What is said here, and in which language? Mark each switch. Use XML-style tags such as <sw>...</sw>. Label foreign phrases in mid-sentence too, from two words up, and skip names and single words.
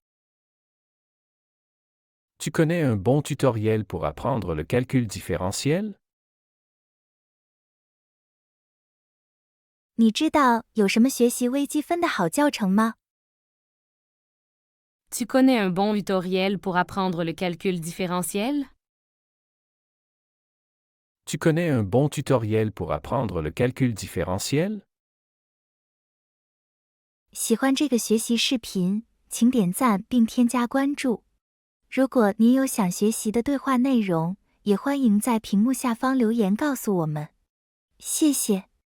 <fr>Tu connais un bon tutoriel pour apprendre le calcul différentiel?</fr> <zh>你知道有什么学习微积分的好教程吗？</zh> <fr>Tu connais un bon tutoriel pour apprendre le calcul différentiel? Tu connais un bon tutoriel pour apprendre le calcul différentiel?</fr> <zh>喜欢这个学习视频，请点赞并添加关注。如果您有想学习的对话内容，也欢迎在屏幕下方留言告诉我们。谢谢。</zh>